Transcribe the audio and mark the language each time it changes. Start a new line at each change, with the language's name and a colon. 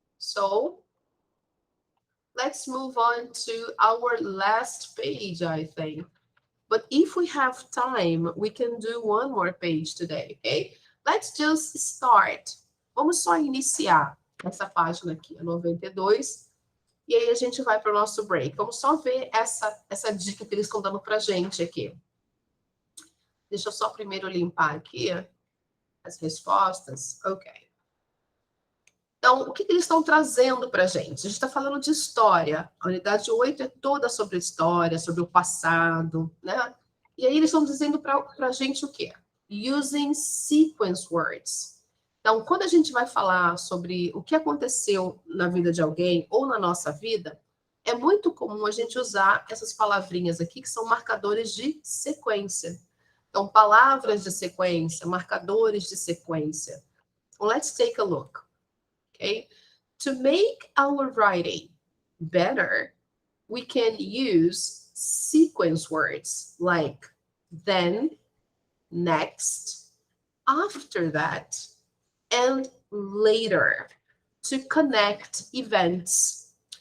English: So, let's move on to our last page, I think. But if we have time, we can do one more page today, okay? Let's just start.
Portuguese: Vamos só iniciar essa página aqui, a 92. E aí a gente vai para o nosso break. Vamos só ver essa dica que eles estão dando para a gente aqui. Deixa eu só primeiro limpar aqui as respostas. Ok. Então, o que eles estão trazendo para a gente? A gente está falando de história. A unidade 8 é toda sobre história, sobre o passado, né? E aí eles estão dizendo para a gente o quê?
English: Using sequence words.
Portuguese: Então, quando a gente vai falar sobre o que aconteceu na vida de alguém ou na nossa vida, é muito comum a gente usar essas palavrinhas aqui que são marcadores de sequência. Então, palavras de sequência, marcadores de sequência.
English: Well, let's take a look. Okay? To make our writing better, we can use sequence words like then, next, after that, and later to connect events.